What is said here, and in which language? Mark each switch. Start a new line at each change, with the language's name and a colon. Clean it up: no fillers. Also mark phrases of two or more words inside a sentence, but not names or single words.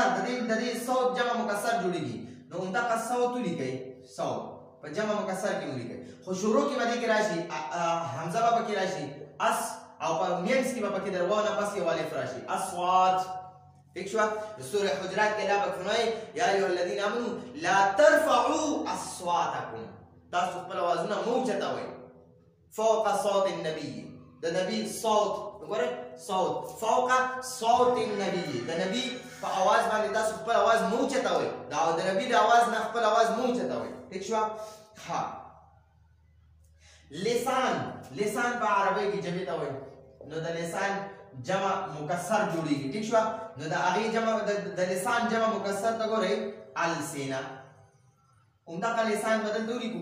Pashto: د دې صوت جمع مکسر جوړیږي، نو همدغه صوت ولیکئ، صوت په جمع مکسر کې ولیکئ. خو شروع کې به دې کې راشي حمزه به پکې راشي، اس، او په مینځ کې به پکې د واو نه پس یو الف راشي، اصوات. ٹھیک شو؟ د سورې حجرات کې الله پاک فرمایي
Arabic: یا ایها الذین آمنوا لا ترفعوا اصواتکم،
Pashto: تاسو خپل اوازونه مه اوچتوئ
Arabic: فوق صوت النبي،
Pashto: د نبی صوت، وګورئ
Arabic: صوت فوق صوت النبي،
Pashto: د نبی په اواز باندې تاسو خپل اواز مه اوچتوئ، د نبی د اواز نه خپل اواز مه اوچتوئ. ٹھیک شو؟ ها لسان په عربی کې جمع ته وایي، نو د لسان جمع مکسر جوړیږي. ٹھیک شو؟ نو د هغې جمع د لسان جمع مکسر ته ګورئ السنه، همدغه لسان بدل ته ولیکو.